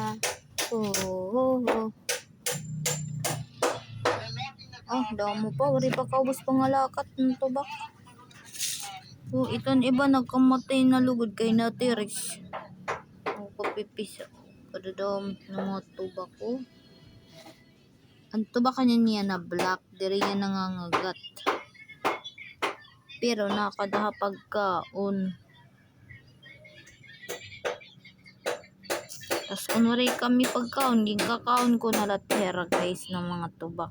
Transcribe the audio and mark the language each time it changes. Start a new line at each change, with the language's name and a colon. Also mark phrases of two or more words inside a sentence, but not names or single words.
Kinaray-a: Oh. Damo pa. Wari pa kaubos pangalakat ng tubak. Iton iba nagkamatay na lugod kay natiris. Kapipis. Padadam ng mga tubak ko. Ang tubak niya na black. Diri niya nangangagat. Pero nakadaha pagkaon. Tas kunwari kami pagkaon, ging kakaon ko na latera guys ng mga tubak.